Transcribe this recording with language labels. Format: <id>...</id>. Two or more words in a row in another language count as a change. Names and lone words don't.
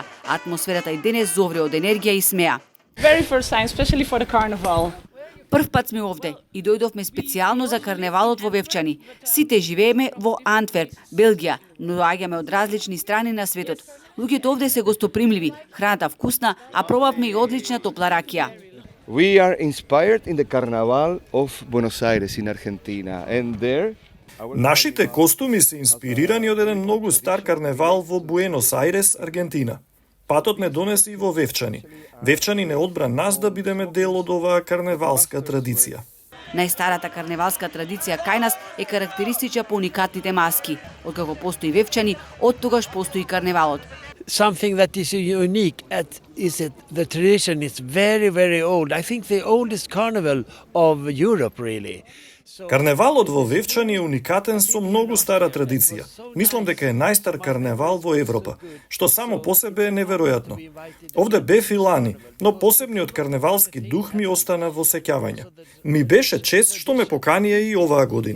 <mk>Атмосферата и денес зовре од енергија и смеа. Прв пат сме овде и дојдовме специјално за карневалот во Вевчани. Сите живееме во Антверп, Белгија, но доаѓаме од различни страни на светот. Луѓето овде се гостопримливи, храната вкусна, а пробавме и одлична топла ракија.</mk> <en>We are inspired in the Carnaval of Buenos Aires in Argentina, and there</en> <mk>Нашите костуми се инспирирани од еден многу стар карневал во Буенос Ајрес, Аргентина. Патот не донесе и во Вевчани. Вевчани не одбра нас да бидеме дел од оваа карневалска традиција. Најстарата карневалска традиција кај нас е карактеристична по уникатните маски. Откако постои Вевчани, оттогаш постои карневалот.</mk> <en>Something that is unique is that the tradition is very, very old. I think the oldest carnival of Europe, really.</en> <mk>Карневалот во Вевчани е уникатен со многу стара традиција. Мислам дека е најстар карневал во Европа, што само по себе е неверојатно. Овде бев и лани, но посебниот карневалски дух ми остана во сеќавање. Ми беше чест што ме поканија и оваа година.</mk>